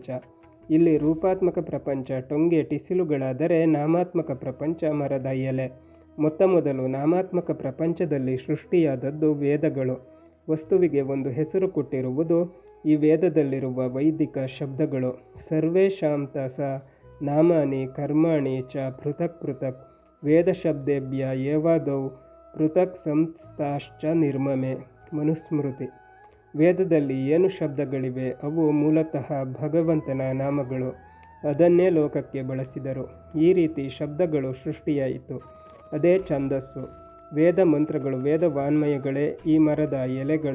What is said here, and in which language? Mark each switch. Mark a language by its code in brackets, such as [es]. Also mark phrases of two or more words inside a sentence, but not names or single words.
[kn] ಇಲ್ಲಿ ರೂಪಾತ್ಮಕ ಪ್ರಪಂಚ ಟೊಂಗೆ ಟಿಸಿಲುಗಳಾದರೆ ನಾಮಾತ್ಮಕ ಪ್ರಪಂಚ ಮರದ ಎಲೆ. ಮೊದಲು ನಾಮಾತ್ಮಕ ಪ್ರಪಂಚದಲ್ಲಿ ಸೃಷ್ಟಿಯಾದದ್ದು ವೇದಗಳು. ವಸ್ತುವಿಗೆ ಒಂದು ಹೆಸರು ಕೊಟ್ಟಿರುವುದು ಈ ವೇದದಲ್ಲಿರುವ ವೈದಿಕ ಶಬ್ದಗಳು. [sa] ಸರ್ವೇಷಾಂ ಸ ನಾಮಾನಿ ಕರ್ಮಾಣಿ ಚ ಪೃಥಕ್ ಪೃಥಕ್ ವೇದಶಬ್ದೇಭ್ಯ ಏವಾದೌ ಪೃಥಕ್ ಸಂಸ್ಥಾಶ್ಚ ನಿರ್ಮಮೆ. [kn] ಮನುಸ್ಮೃತಿ. ವೇದದಲ್ಲಿ ಏನು ಶಬ್ದಗಳಿವೆ ಅವು ಮೂಲತಃ ಭಗವಂತನ ನಾಮಗಳು. ಅದನ್ನೇ ಲೋಕಕ್ಕೆ ಬಳಸಿದರು. ಈ ರೀತಿ ಶಬ್ದಗಳು ಸೃಷ್ಟಿಯಾಯಿತು. ಅದೇ ಛಂದಸ್ಸು. ವೇದ ಮಂತ್ರಗಳು ವೇದವಾನ್ಮಯಗಳೇ ಈ ಮರದ ಎಲೆಗಳು.